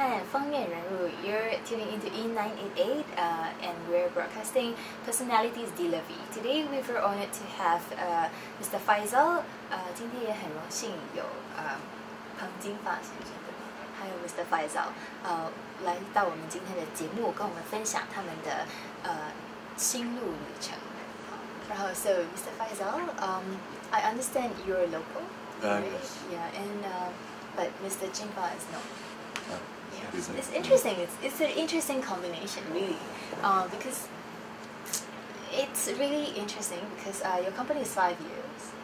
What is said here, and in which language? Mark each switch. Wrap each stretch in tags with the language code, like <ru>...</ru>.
<en>封面人物 You're tuning into E988 and we're broadcasting Personalities Delivery. Today we were honored to have Mr. Faisal.</en> <zh>今天也很荣幸有彭金发先生还有 Mr. Faisal 来到我们今天的节目，跟我们分享他们的心路旅程。然后</zh> <en>So Mr. Faisal, I understand you're local. Yes. Yeah, and but Mr. Jingfa is not. Yeah. It's interesting. It's an interesting combination, really, because it's really interesting because your company is 5 years,</en>